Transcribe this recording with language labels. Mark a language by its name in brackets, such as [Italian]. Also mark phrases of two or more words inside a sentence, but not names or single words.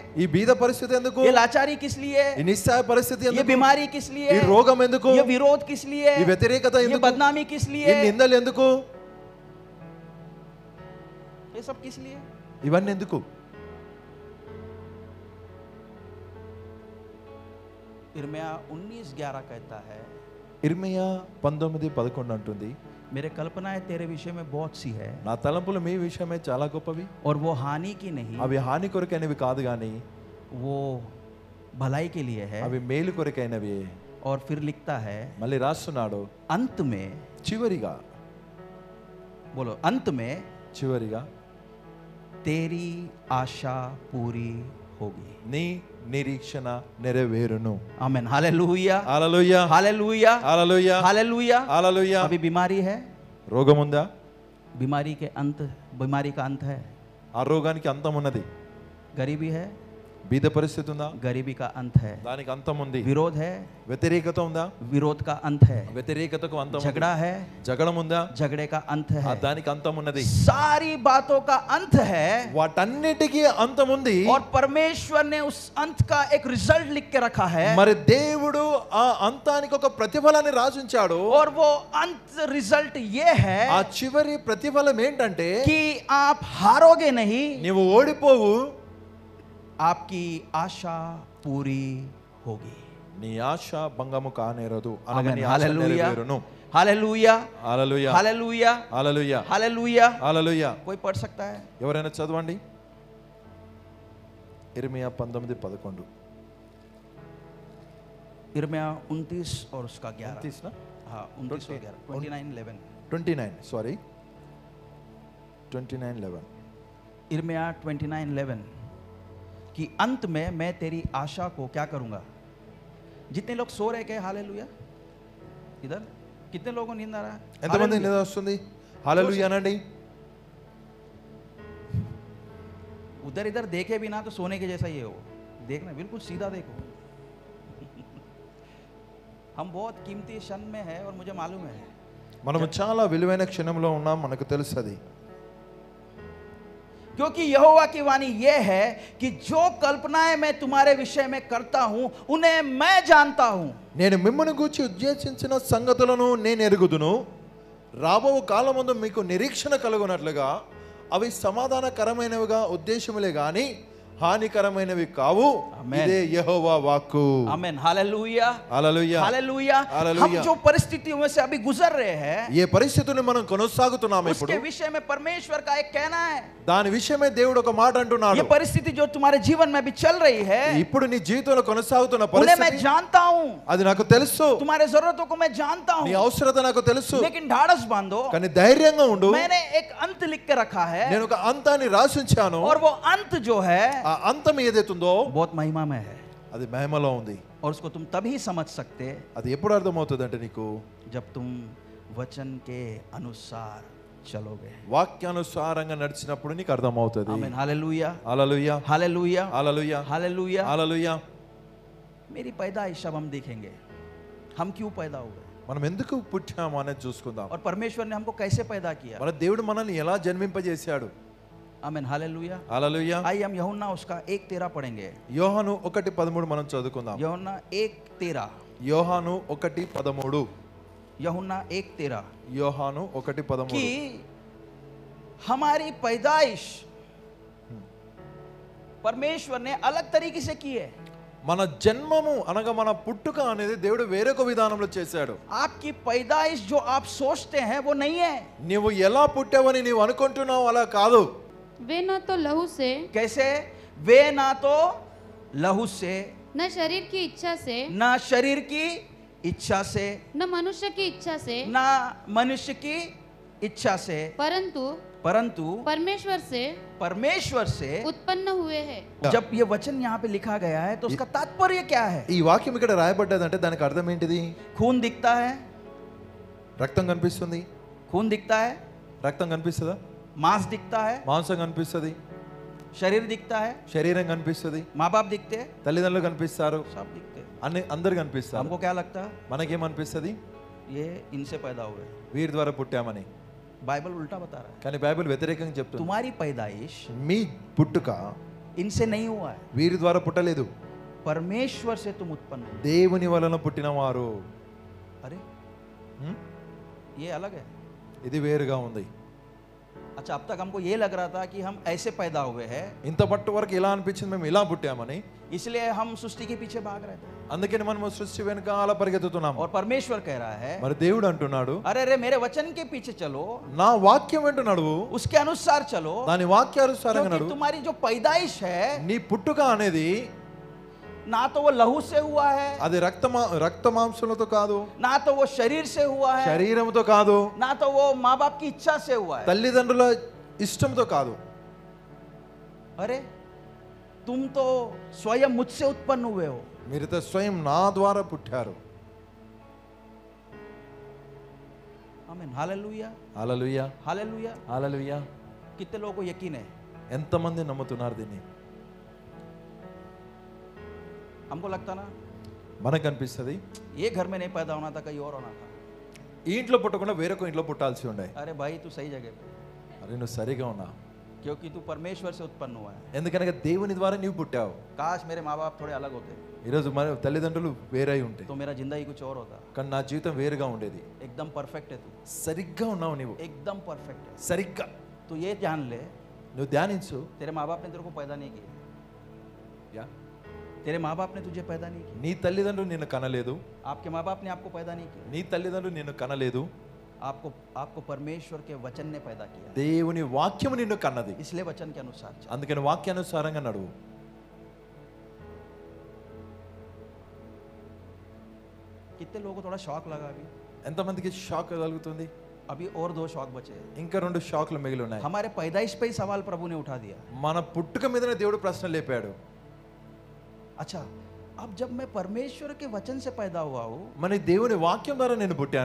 [Telugu] ఈ బీద పరిస్థితి ఎందుకు? [Hindi] ये लाचारी किस लिए है? [Telugu] ఈ నిస్సహాయ పరిస్థితి [Hindi] ये [Telugu] ఎందుకు? [Hindi] बीमारी किस लिए [Telugu] ఈ [Hindi] है? [Telugu] రోగం ఎందుకు? [Hindi] ये विरोध किस लिए [Telugu] ఈ [Hindi] है? [Telugu] వ్యతిరేకత [Hindi] ये [Telugu] ఎందుకు? [Hindi] बदनामी किस लिए [Telugu] ఈ [Hindi] है? [Telugu] నిందలు ఎందుకు? [Hindi] ये सब किस लिए? [Telugu] ఇవన్నీ ఎందుకు? [Hindi] इर्मिया 19:11 कहता है [Telugu] ఇర్మియా 19:11 అంటుంది, [Hindi] मेरे कल्पनाएं तेरे विषय में बहुत सी है [Telugu] నా తలంపులు మీ విషయమే చాలా గొప్పవి, [Hindi] और वो हानि की नहीं, [Telugu] అవి హాని కొరకైనవి కాదు గాని [Hindi] वो भलाई के लिए है. [Telugu] అవి మేలు కొరకైనవి. [Hindi] और फिर लिखता है [Telugu] మళ్ళీ రాస్తున్నాడు, [Hindi] अंत में, [Telugu] చివరిగా [Hindi] बोलो अंत में [Telugu] చివరిగా [Hindi] तेरी आशा पूरी होगी. [Telugu] నీ నిరీక్షణ నెరవేరును. [Hindi] आमीन, हालेलुया, [Telugu] హల్లెలూయా, [Hindi] हालेलुया, [Telugu] హల్లెలూయా, [Hindi] हालेलुया. [Telugu] హల్లెలూయా. [Hindi] अभी बीमारी है, [Telugu] రోగం ఉందా? [Hindi] बीमारी का अंत है. [Telugu] ఆ రోగానికి అంతం ఉన్నది. [Hindi] गरीबी है, [Telugu] బీద పరిస్థితి ఉందా? [Hindi] गरीबी का अंत है. [Telugu] దానికి అంతం ఉంది. [Hindi] विरोध है, [Telugu] వ్యతిరేకత ఉందా? [Hindi] विरोध का अंत है. [Telugu] వ్యతిరేకతకు అంతం ఉంది. [Hindi] झगड़ा है, [Telugu] జగడం ఉందా? [Hindi] झगड़े का अंत [Telugu] ఆ [Hindi] है. [Telugu] దానికి అంతం ఉన్నది. [Hindi] सारी बातों का अंत है. [Telugu] వాటన్నిటికీ అంతం ఉంది. [Hindi] और परमेश्वर ने उस अंत का एक रिजल्ट लिख के रखा है. [Telugu] మరి దేవుడు ఆ అంతానికి ఒక ప్రతిఫలాన్ని రాసించాడు. [Hindi] और वो अंत रिजल्ट ये है [Telugu] ఆ చివరి ప్రతిఫలం ఏంటంటే [Hindi] कि आप हारोगे नहीं, [Telugu] నీవు ఓడిపోవు, [Hindi] आपकी आशा पूरी होगी. [Telugu] నీ ఆశ భంగము కానేరదు, అనగా నీ [Hindi] आमीन, [Telugu] ఆశ [Hindi] हालेलुया, [Telugu] నెరవేరును. [Hindi] हालेलुया, [Telugu] హల్లెలూయా, [Hindi] हालेलुया, [Telugu] హల్లెలూయా, [Hindi] हालेलुया. [Telugu] హల్లెలూయా. [Hindi] कोई पढ़ सकता है? [Telugu] ఎవరైనా చదవండి. ఇర్మియా 19:11. [Hindi] इर्मिया 29 और उसका 11. 29 ना? हाँ, 29 और 11, 29:11. [Telugu] 29 సారీ 29:11. [Hindi] इर्मिया 29:11 कि अंत में मैं तेरी आशा को क्या करूंगा. जितने लोग सो रहे क्या हालेलुया? इधर कितने लोगों को नींद आ रहा है? [Telugu] ఎంతమంది [Hindi] हालेलुया. [Telugu] నిద్ర వస్తుంది? హల్లెలూయా అనండి. [Hindi] उधर इधर देखे बिना तो सोने के जैसा ये हो. देखना बिल्कुल सीधा देखो. हम बहुत कीमती क्षण में है और मुझे मालूम है. [Telugu] మనము చాలా విలువైన క్షణంలో ఉన్నాం, మనకు తెలుసది. [Hindi] क्योंकि यहोवा की वाणी यह है कि जो कल्पनाएं मैं तुम्हारे विषय में करता हूं उन्हें मैं जानता हूं. [Telugu] నేను మిమ్మల్ని గూర్చి ఉద్దేశించిన సంగతులను నేను ఎరుగుదును. రాబో కాలమందు మీకు నిరీక్షణ కలుగునట్లుగా అవి సమాధానకరమైనవిగా ఉద్దేశములే గాని హానికరమైనవి కావు. ఆమేన్. ఇదే యెహోవా వాక్కు. [Hindi] आमीन, हालेलुया, [Telugu] హల్లెలూయా, [Hindi] हालेलुया. हम हालेलुया. जो परिस्थितियों में से अभी गुजर रहे हैं [Telugu] ఏ పరిస్థితిని మనం కొనసాగుతున్నాం ఇప్పుడు, [Hindi] उसके विषय में परमेश्वर का एक कहना है. [Telugu] దాని విషయమే దేవుడు ఒక మాట అంటున్నాడు. [Hindi] ये परिस्थिति जो तुम्हारे जीवन में भी चल रही है [Telugu] ఇప్పుడు నీ జీవితంలో కొనసాగుతున్న [Hindi] उन्हें मैं [Telugu] పరిస్థితి [Hindi] जानता हूं. [Telugu] అది నాకు తెలుసు. [Hindi] तुम्हारे जरूरतों को मैं जानता [Telugu] నీ [Hindi] हूं. [Telugu] అవసరత నాకు తెలుసు. [Hindi] लेकिन ढाढ़स बांधो, [Telugu] కానీ ధైర్యంగా ఉండు. [Hindi] मैंने एक अंत लिख के रखा है. [Telugu] నేను ఒక అంతాన్ని రాసించాను. [Hindi] और वो अंत जो है [Telugu] ఆ అంతం ఏదైతుందో [Hindi] बहुत महिमा में है. [Telugu] అది మహిమలో ఉంది. [Hindi] और उसको तुम तभी समझ सकते [Telugu] అది ఎప్పుడు అర్థమవుతుంది అంటే నీకు [Hindi] जब तुम वचन के अनुसार चलोगे। [Telugu] వాక్యానుసారంగా నడిచినప్పుడు నీకు అర్థమవుతుంది. [Hindi] आमीन, हालेलुया, [Telugu] హల్లెలూయా, [Hindi] हालेलुया, [Telugu] హల్లెలూయా, [Hindi] हालेलुया। [Telugu] హల్లెలూయా. [Hindi] मेरी पैदाइश अब हम देखेंगे, हम क्यों पैदा हुए [Telugu] మనం ఎందుకు పుట్టాము అనేది చూసుకుందాం. [Hindi] और परमेश्वर ने हमको कैसे पैदा किया। [Telugu] మన దేవుడు మనల్ని ఎలా జన్మింపజేశాడు. [Hindi] आमीन, हालेलुया। [Telugu] హల్లెలూయా. [Hindi] आइए हम यूहन्ना उसका 1:13 पढ़ेंगे। [Telugu] యోహాను 1:13 మనం చదువుకుందాం. [Hindi] यूहन्ना 1:13, [Telugu] యోహాను 1:13, [Hindi] यूहन्ना 1:13 [Telugu] యోహాను 1:13. [Hindi] कि हमारी पैदाइश परमेश्वर ने अलग तरीके से की है। [Telugu] మన జన్మము అనగా మన పుట్టుక అనేది దేవుడు వేరొక విధానంలో చేశాడు. [Hindi] आपकी पैदाइश जो आप सोचते हैं वो नहीं है। [Telugu] నీవు ఎలా పుట్టావని నీవు అనుకుంటున్నావు అలా కాదు. [Hindi] वे न तो लहू से, कैसे? वे ना तो लहू से, न शरीर की इच्छा से, ना शरीर की इच्छा से, न मनुष्य की इच्छा से, ना मनुष्य की इच्छा से, परंतु परमेश्वर से उत्पन्न हुए हैं। जब ये वचन यहाँ पे लिखा गया है तो उसका तात्पर्य क्या है? [Telugu] ఈ వాక్యం ఇక్కడ రాయబడ్డదంటే దానికి అర్థం ఏంటిది? [Hindi] खून दिखता है, [Telugu] రక్తం కనిపిస్తుంది. [Hindi] खून दिखता है, [Telugu] రక్తం కనిపిస్తుందా? [Hindi] मांस दिखता है, [Telugu] మాంసం కనిపిస్తుంది, [Hindi] शरीर दिखता है, [Telugu] శరీరం కనిపిస్తుంది, [Hindi] माँ बाप दिखते हैं, [Telugu] తల్లిదండ్రులు కనిపిస్తారు, [Hindi] सब दिखते हैं। [Telugu] అన్ని అందరు కనిపిస్తారు. [Hindi] हमको क्या लगता है? [Telugu] మనకేమనిపిస్తుంది? [Hindi] ये इनसे पैदा हुए। [Telugu] వీరి ద్వారా పుట్టామని. [Hindi] बाइबल उल्टा बता रहा है। [Telugu] కానీ బైబిల్ వ్యతిరేకంగా చెప్తుంది. [Hindi] तुम्हारी पैदाइश [Telugu] మీ పుట్టుక [Hindi] इनसे नहीं हुआ है, [Telugu] వీరి ద్వారా పుట్టలేదు, [Hindi] परमेश्वर से तुम उत्पन्न हुए। [Telugu] దేవుని వలన పుట్టిన వారు. [Hindi] अरे ये अलग है। [Telugu] ఇది వేరుగా ఉంది. [Hindi] अच्छा, अब तक हमको ये लग रहा था कि हम ऐसे पैदा हुए हैं, [Telugu] ఇంత పట్టు వరకు ఇలా అనిపించింది మేము ఇలా పుట్టామని. [Hindi] इसलिए हम सृष्टि के पीछे भाग रहे थे। [Telugu] అందుకని మనం సృష్టి వెనుక అలా పరిగెత్తుతున్నాము. [Hindi] और परमेश्वर कह रहा है, [Telugu] మరి దేవుడు అంటున్నాడు, [Hindi] अरे अरे मेरे वचन के पीछे चलो, [Telugu] నా వాక్యం వెంట నడువు, [Hindi] उसके अनुसार चलो, [Telugu] దాని వాక్యానుసారంగా [Hindi] क्योंकि [Telugu] నడువు. [Hindi] तुम्हारी जो पैदाइश है [Telugu] నీ పుట్టుక అనేది [Hindi] ना तो वो लहू से हुआ है, [Telugu] అది రక్త మాంసములతో కాదు, [Hindi] ना तो वो शरीर से हुआ है, [Telugu] శరీరంతో కాదు, [Hindi] ना तो वो माँ बाप की इच्छा से हुआ है। [Telugu] తల్లిదండ్రుల ఇష్టంతో కాదు. [Hindi] अरे तुम तो स्वयं मुझसे उत्पन्न हुए हो। [Telugu] మీరైతే స్వయం నా ద్వారా పుట్టారు. [Hindi] आमीन, हालेलुया, [Telugu] హల్లెలూయా, [Hindi] हालेलुया। [Telugu] హల్లెలూయా. [Hindi] कितने लोगों को यकीन है? [Telugu] ఎంతమంది నమ్ముతున్నారు దీన్ని? [Hindi] हमको लगता ना [Telugu] మనకు అనిపిస్తుంది [Hindi] ये घर में नहीं पैदा होना था, कहीं और होना था। [Telugu] ఈ ఇంట్లో పుట్టకుండా వేరొక ఇంట్లో పుట్టాల్సి ఉండే. [Hindi] अरे भाई तू सही जगह पे, [Telugu] అరే నువ్వు సరిగా ఉన్నా, [Hindi] क्योंकि तू परमेश्वर से उत्पन्न हुआ है। [Telugu] ఎందుకనగా దేవుని ద్వారా నీవు పుట్టావు. [Hindi] काश मेरे माँ बाप थोड़े अलग होते [Telugu] ఈరోజు మన తల్లిదండ్రులు వేరై ఉంటే [Hindi] तो मेरा जिंदगी कुछ और होता। [Telugu] కానీ నా జీవితం వేరుగా ఉండేది. [Hindi] एकदम परफेक्ट है तू, [Telugu] సరిగ్గా ఉన్నావు నీవు, [Hindi] एकदम परफेक्ट है। [Telugu] సరిగ్గా. [Hindi] तू ये जान ले, [Telugu] నువ్వు ధ్యానించు. [Hindi] तेरे माँ बाप ने तेरे को पैदा नहीं किया, యా, तेरे माँ बाप ने तुझे पैदा नहीं किया, [Telugu] నీ తల్లిదండ్రులు నిన్ను కనలేదు, [Hindi] आपके माँ बाप ने आपको पैदा नहीं किया, [Telugu] నీ తల్లిదండ్రులు నిన్ను కనలేదు, [Hindi] आपको परमेश्वर के वचन ने पैदा किया। [Telugu] దేవుని వాక్యము నిన్ను కన్నది. [Hindi] इसलिए वचन के अनुसार चल। [Telugu] అందుకని వాక్యానుసారంగా నడువు. [Hindi] कितने लोगों को थोड़ा शौक लगा अभी? [Telugu] ఎంతమందికి షాక్ కలుగుతుంది? [Hindi] अभी और 2 शौक बचे हैं। [Telugu] ఇంకా 2 షాక్లు మిగిలి ఉన్నాయి. [Hindi] हमारे पैदाइश पे ही सवाल प्रभु ने उठा दिया। [Telugu] మన పుట్టుక మీదనే దేవుడు ప్రశ్న లేపాడు. [Hindi] अच्छा, अब जब मैं परमेश्वर के वचन से पैदा हुआ हूँ [Telugu] మన దేవుని వాక్యం ద్వారా నేను పుట్టాను,